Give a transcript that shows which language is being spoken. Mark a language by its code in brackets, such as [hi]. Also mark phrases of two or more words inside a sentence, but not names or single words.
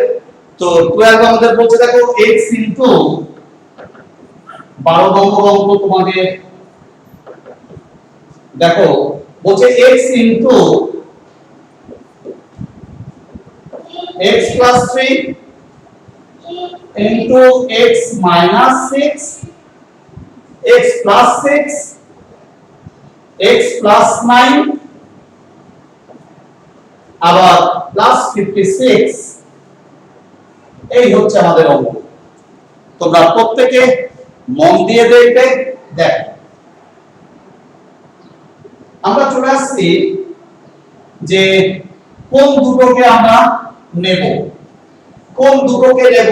[bn] তো 12 আমাদের বলছে দেখো x ইনটু 12 নম্বর অঙ্ক তোমাদের দেখো বলছে x ইনটু x প্লাস 3 ইনটু x মাইনাস 6 x plus 6 x plus 9 আবার প্লাস 56, এই হচ্ছে আমাদের অঙ্ক। তোমরা প্রত্যেকে মন দিয়ে দেখবে। দেখো আমরা চলে আসছি যে কোন দুটোকে আমরা নেব, কোন দুটোকে নেব।